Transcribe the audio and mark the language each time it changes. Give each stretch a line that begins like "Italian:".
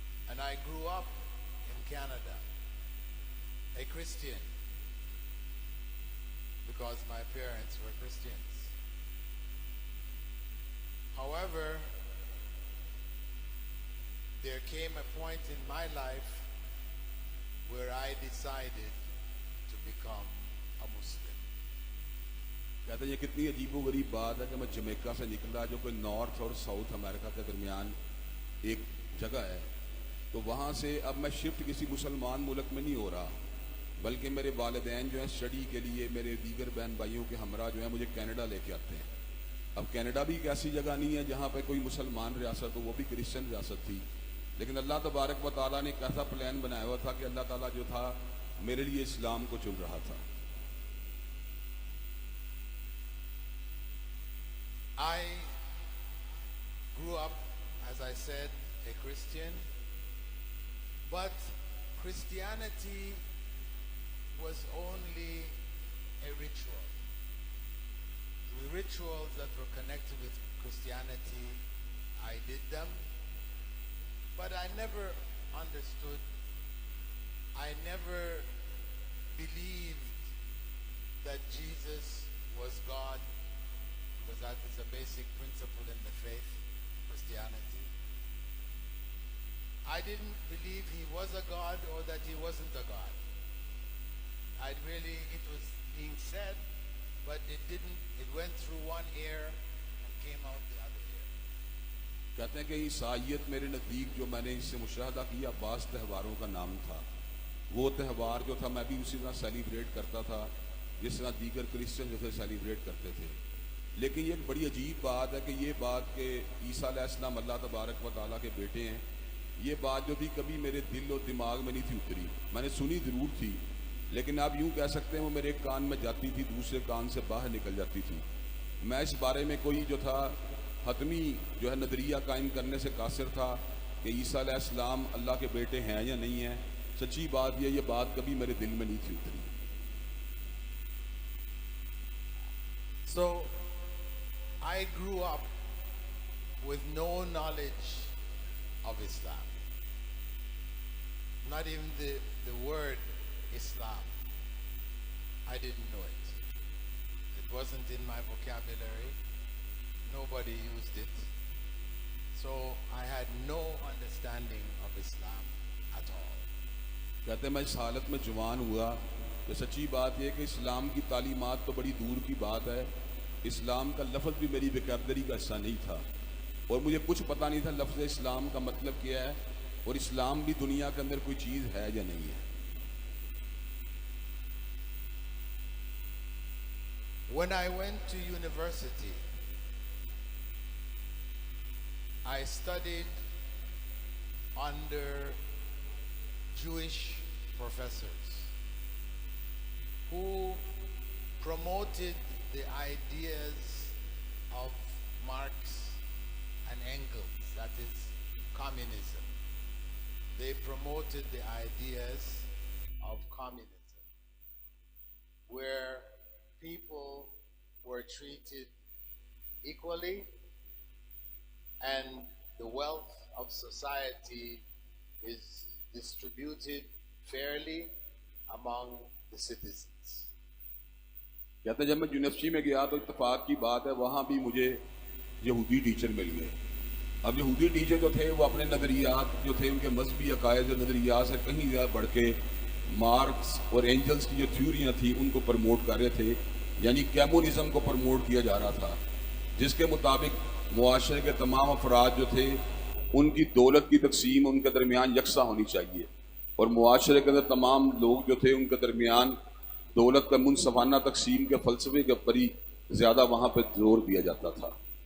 English: And I grew up in Canada, a Christian, because my parents were Christians. However, there came a point in my life where I decided to become a Muslim.
Hindi: कहते हैं ये कितनी अजीबोगरीब बात है कि मैं Jamaica से निकला, जो कोई नॉर्थ और साउथ अमेरिका के दरमियान एक जगह है, तो वहाँ से अब मैं शिफ्ट किसी मुसलमान मुल्क में नहीं हो रहा, बल्कि मेरे वालिदैन जो हैं स्टडी के लिए, मेरे दीगर बहन भाइयों के हमरा जो हैं मुझे कनाडा लेके आते हैं। अब कनाडा भी एक ऐसी जगह नहीं है जहाँ पे कोई मुसलमान रियासत हो, वो भी क्रिश्चियन रियासत थी, लेकिन अल्लाह तबारक व तआला ने एक ऐसा प्लान बनाया हुआ था कि अल्लाह ताला जो था मेरे लिए इस्लाम को चुन रहा था।
English: I grew up, as I said, a Christian, but Christianity was only a ritual. The rituals that were connected with Christianity, I did them, but I never understood, I never believed that Jesus was God, because that is a basic principle in the faith, Christianity. I didn't believe he was a God or that he wasn't a God. It was being said, but it went through one ear and came out the other ear.
Hindi: कहते हैं कि ईसाईयत मेरे नज़दीक जो मैंने इससे मुशाहदा किया बास त्यौहारों का नाम था, वो त्यौहार जो था मैं भी उसी तरह सेलिब्रेट करता था जिस तरह दीगर क्रिश्चियन जो थे सेलिब्रेट करते थे। लेकिन ये एक बड़ी अजीब बात है कि ये बात कि ईसा अलैहिस्सलाम अल्लाह तबारक व तआला के बेटे हैं, ये बात जो थी कभी मेरे दिल और दिमाग में नहीं थी उतरी। मैंने सुनी ज़रूर थी, लेकिन आप यूँ कह सकते हैं वो मेरे एक कान में जाती थी, दूसरे कान से बाहर निकल जाती थी। मैं इस बारे में कोई जो था हतमी जो है नज़रिया कायम करने से कासिर था कि ईसा अलैहिस्सलाम अल्लाह के बेटे हैं या नहीं हैं। सच्ची बात ये बात कभी मेरे दिल में नहीं थी उतरी।
English: So I grew up with no knowledge of Islam. Not even the word Islam. I didn't know it. It wasn't in my vocabulary. Nobody used it. So I had no understanding of Islam at all.
Hindi: कहते मैं इस हालत में जवान हुआ कि सच्ची बात यह कि इस्लाम की तालीमात तो बड़ी दूर की बात है, इस्लाम का लफ्ज़ भी मेरी वोकैबुलरी का हिस्सा नहीं था, और मुझे कुछ पता नहीं था लफ्ज़ इस्लाम का मतलब क्या है, और इस्लाम भी दुनिया के अंदर कोई चीज़ है या नहीं है।
English: When I went to university, I studied under Jewish professors who promoted the ideas of Marx and Engels, that is communism. They promoted the ideas of communism, where people were treated equally and the wealth of society is distributed fairly among the citizens.
Hindi: कहते हैं जब मैं university में गया तो इत्तेफाक की बात है वहाँ भी मुझे यहूदी टीचर मिल गए। अब यहूदी टीचर जो थे वो अपने नज़रियात जो थे उनके मजहबी अकायद और नज़रियात से कहीं ज़्यादा बढ़ के मार्क्स और एंजल्स की जो थ्योरियाँ थी उनको प्रमोट कर रहे थे, यानी कम्युनिज्म को प्रमोट किया जा रहा था, जिसके मुताबिक मुआशरे के तमाम अफराद जो थे उनकी दौलत की तकसीम उनके दरमियान यकसा होनी चाहिए और मुआशरे के अंदर तमाम लोग जो थे उनके दरमियान दौलत का मुनसफाना तकसीम के फलसफे के ऊपर ही ज़्यादा वहाँ पर जोर दिया जाता था।